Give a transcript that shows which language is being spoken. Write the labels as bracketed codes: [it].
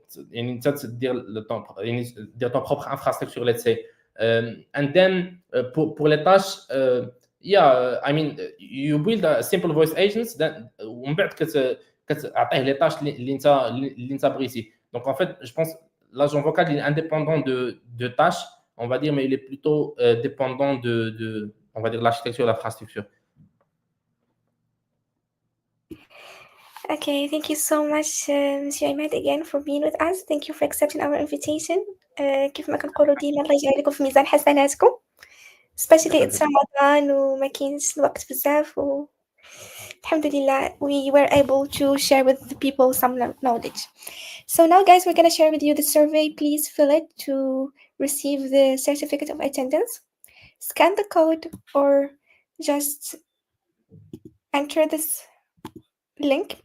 [ar] يعني انت دير يعني دير [fr] ton propre infrastructure [en] let's say and then [fr] pour les tâches [en] yeah I mean you build a simple voice agents then [ar] ومن بعد كتعطيه لي تاش اللي انت بغيتي [fr] donc en fait je pense l'agent vocal il est indépendant de tâches on va dire mais il est plutôt dépendant de on va dire l'architecture et l'infrastructure. [en] Okay, thank you so much, Monsieur Ahmed, again for being with us. Thank you for accepting our invitation. [ar] كيف ما كنقولوا ديما الله يجعل لكم في ميزان حسناتكم. [en] Especially it's Ramadan [ar] وما كاينش الوقت بزاف الحمد لله [en] we were able to share with the people some knowledge. So now guys, we're gonna share with you the survey. Please fill it to receive the certificate of attendance. Scan the code or just enter this link.